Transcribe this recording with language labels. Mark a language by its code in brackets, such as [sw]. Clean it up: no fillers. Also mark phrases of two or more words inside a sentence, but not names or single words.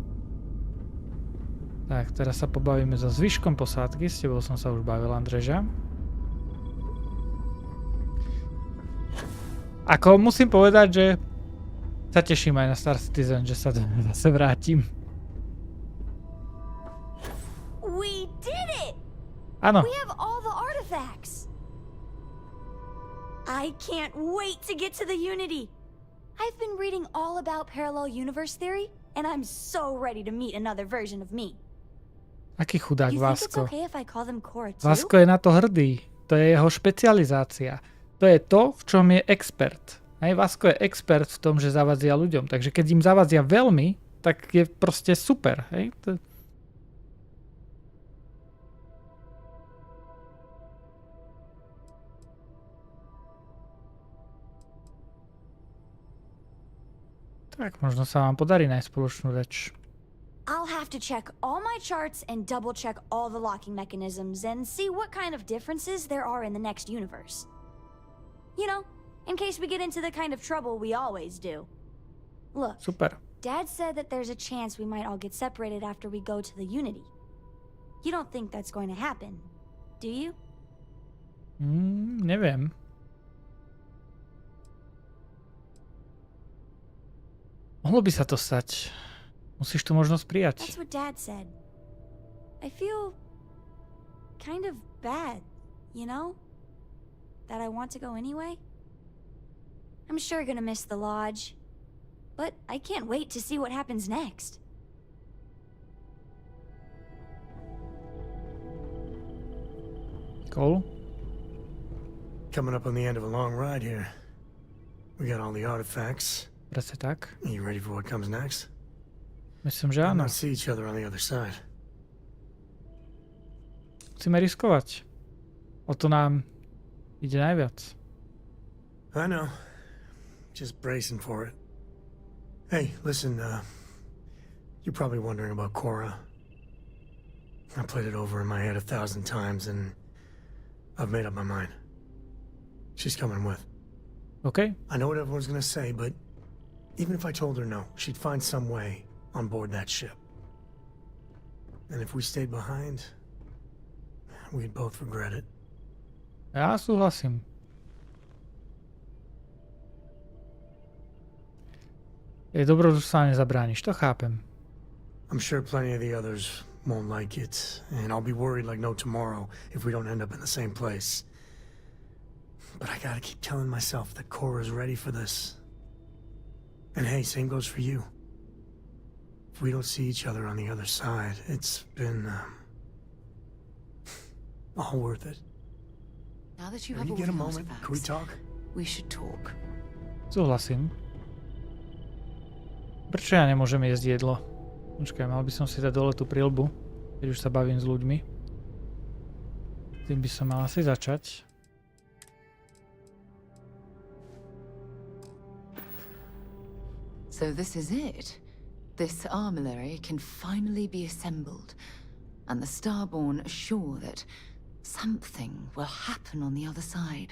[sk] Tak, teraz sa pobavíme so zvyškom posádky. S tebou som sa už bavil, Andreža. Ako musím povedať, že sa teším aj na Star Citizen, že sa zase vrátim. [en] We did it! [sk] Áno. [en] We have all the artifacts. I can't wait to get to the Unity. I've been reading all about parallel universe theory, and I'm so ready to meet another version of me. [sk] Aký chudák Vasko. [en] Okay if I call them Cora too? [sk] Vasko je na to hrdý. To je jeho špecializácia. To je to, v čom je expert. Hej, Vasko je expert v tom, že zavadzia ľuďom. Takže keď im zavadzia veľmi, tak je proste super. Hej? Tak možno sa vám podarí nájsť spoločnú reč. [en] I'll have to check all my charts and double check all the locking mechanisms and see what kind of differences there are in the next universe. You know, in case we get into the kind of trouble we always do. Look, [sk] super. [en] Dad said that there's a chance we might all get separated after we go to the Unity. You don't think that's going to happen, do you? [sk] Neviem. Mohlo by sa to stať. Musíš tu možnosť prijať. [en] That's what Dad said. I feel kind of bad, you know? That I want to go anyway. I'm sure gonna miss the lodge, but I can't wait to see what happens next. Cole? Coming up on the end of a long ride here. We got all the artifacts. [sk] Presne tak. [en] Are you ready for what comes next? [sk] Myslím, že áno. [en] Not see each other on the other side. [sk] Musíme riskovať. O to nám ide najviac. [en] I know. Just bracing for it. Hey, listen, you're probably wondering about Cora. I played it over in my head 1,000 times and I've made up my mind. She's coming with. Okay. I know what everyone's gonna say, but even if I told her no, she'd find some way on board that ship. And if we stayed behind, we'd both regret it. [sk] Ja súhlasím. Je dobro, že sa nezabrániš, to chápem. [en] I'm sure plenty of the others won't like it, and I'll be worried like no tomorrow if we don't end up in the same place. But I gotta keep telling myself that Cora's ready for this. And hey, same goes for you. If we don't see each other on the other side, it's been all worth it. Now that you Can have you all get a the moment? artifacts, Can we talk? we should talk. [sk] Súhlasím. Prečo ja nemôžem jesť jedlo? Počkaj, mal by som si dať dole tú prilbu, keď už sa bavím s ľuďmi. Tým by som mal asi začať. [en] So this is it. This armillary can finally be assembled, and the Starborn are sure that something will happen on the other side.